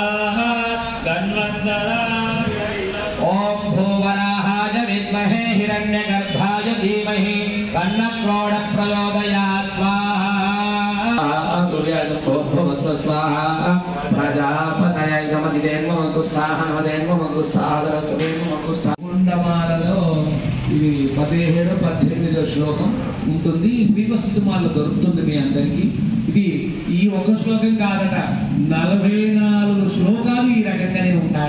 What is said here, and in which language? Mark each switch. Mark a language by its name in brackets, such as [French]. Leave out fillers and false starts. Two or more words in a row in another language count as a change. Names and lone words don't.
[Sanskrit] ओम भूवराहाय विद्महे हिरण्यगर्भाय धीमहि तन्नक्रोड प्रचोदयात् स्वाहा। स्वाहा प्रजापतये [Telugu] కుండమాలలో ఇది 17-18 శ్లోకం ఉంటుంది. ఈ శ్రీవస్తుమాలలో దొరుకుతుంది మీ అందరికీ. ఇది ఈ ఒక శ్లోకం కాదట, 44 శ్లోకాలు ఈ రకంగానే ఉంటాయి.